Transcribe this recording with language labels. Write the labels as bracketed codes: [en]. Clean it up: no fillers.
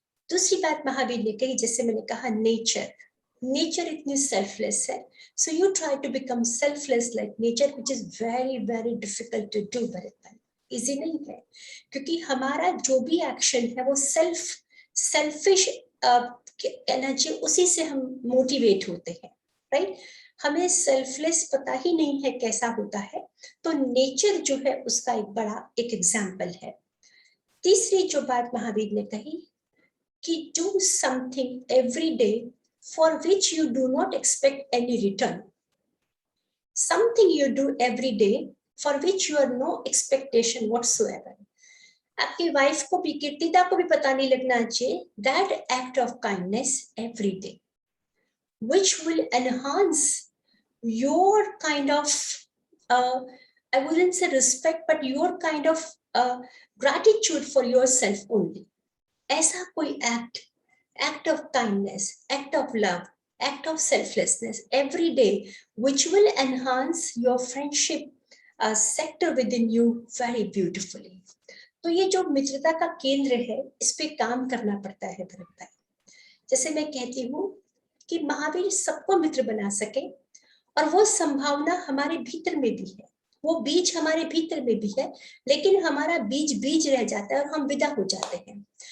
[hi] दूसरी बात महावीर ने कही, जैसे मैंने कहा, नेचर इतनी सेल्फलेस है, [en] so you try to become selfless like nature, which is very very difficult to do, [hi] Bharat भाई, easy नहीं है, क्योंकि हमारा जो भी एक्शन है वो सेल्फिश एनर्जी, उसी से हम मोटिवेट होते हैं, राइट। हमें सेल्फलेस पता ही नहीं है कैसा होता है, तो नेचर जो है उसका एक बड़ा एक एग्जाम्पल है। तीसरी जो बात महावीर ने कही कि [en] do something every day for which you do not expect any return. Something you do every day for which you have no expectation whatsoever. [hi] आपकी वाइफ को भी, कीर्तिदा को भी पता नहीं लगना चाहिए, [en] that act of kindness every day, which will enhance your kind of, I wouldn't say respect, but your kind of gratitude for yourself only. [hi] ऐसा कोई [en] act of kindness, act of love, act of selflessness every day, which will enhance your friendship sector within you very beautifully. [hi] तो ये जो मित्रता का केंद्र है, इस पे काम करना पड़ता है भरत भाई। जैसे मैं कहती हूँ कि महावीर सबको मित्र बना सके, और वो संभावना हमारे भीतर में भी है, वो बीज हमारे भीतर में भी है, लेकिन हमारा बीज रह जाता है और हम विदा हो जाते हैं।